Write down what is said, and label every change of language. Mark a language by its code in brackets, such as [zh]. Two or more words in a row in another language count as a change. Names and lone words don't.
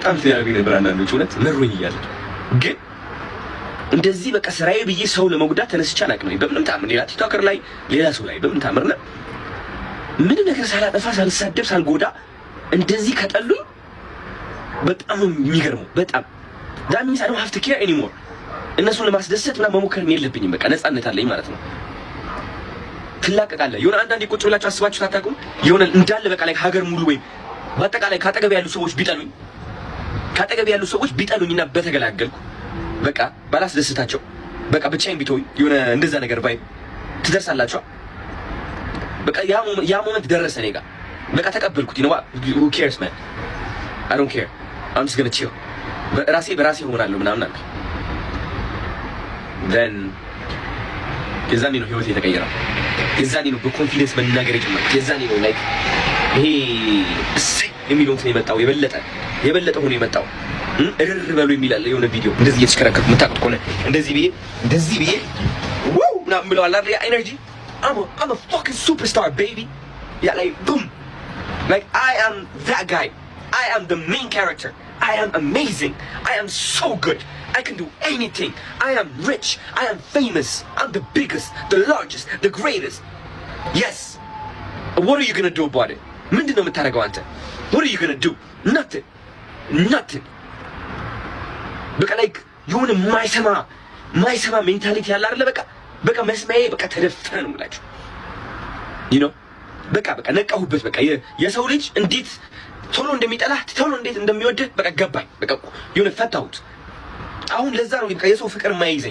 [am] በጣም ተያያቢ ነበር አንዳንዶች እውነት መሮኝ እያለ ግን እንደዚህ በቃ ስራዬ ብዬ ሰው ለመጉዳት ተነስቼ አላውቅም። በምንም ታምር ሌላ ቲክቶከር ላይ ሌላ ሰው ላይ በምንም ታምር ነው ምን ነገር ሳላጠፋ ሳልሳደብ ሳልጎዳ እንደዚህ ከጠሉኝ በጣም የሚገርመው በጣም [en] that means I don't have to care anymore። [am] እነሱን ለማስደሰት ምናምን መሞከርም የለብኝም። በቃ ነፃነት አለኝ ማለት ነው። ትላቀቃለህ። የሆነ አንዳንዴ ቁጭ ብላችሁ አስባችሁ ታታቁም የሆነ እንዳለ በቃ ላይ ሀገር ሙሉ ወይም በአጠቃላይ ካጠገብ ያሉ ሰዎች ቢጠሉኝና በተገላገልኩ በቃ ባላስደስታቸው በቃ ብቻዬን ቢተውኝ የሆነ እንደዛ ነገር ባይ ትደርሳላችሁ። በቃ ያ ሞመንት ደረሰ እኔ ጋር በቃ ተቀበልኩት። ነው [en] who cares man I don't care I'm just gonna chill [am] በራሴ ሆናለሁ ምናምን አልኩ። then የዛኔ ነው ህይወቴ የተቀየረው። የዛኔ ነው በኮንፊደንስ መናገር የጀመርኩት። የዛኔ ነው like ይሄ እሰይ የሚለው እንትን የመጣው የበለጠ ሆኖ የመጣው እርር በሉ የሚላል የሆነ ቪዲዮ እንደዚህ እየተሽከረከርኩ የምታውቁት ከሆነ እንደዚህ ብዬ ዋው ምናምን ብለው አላለ ያ ኤነርጂ [en] I'm a fucking superstar baby yeah like boom like I am that guy I am the main character I am amazing I am so good I can do anything I am rich I am famous I'm the biggest the largest the greatest yes what are you gonna do about it [am] ምንድነው የምታደርገው አንተ [en] what are you gonna do nothing በቃ like [am] የሆነ የማይሰማ ማይሰማ ሜንታሊቲ ያለ አይደለ? በቃ መስማዬ በቃ ተደፈረ ነው የምላችሁ። በቃ ነቃሁበት። በቃ የሰው ልጅ እንዴት ቶሎ እንደሚጠላህ ቶሎ እንዴት እንደሚወድህ በቃ ገባኝ። በቃ የሆነ ፈታሁት። አሁን ለዛ ነው በቃ የሰው ፍቅር የማይይዘኝ።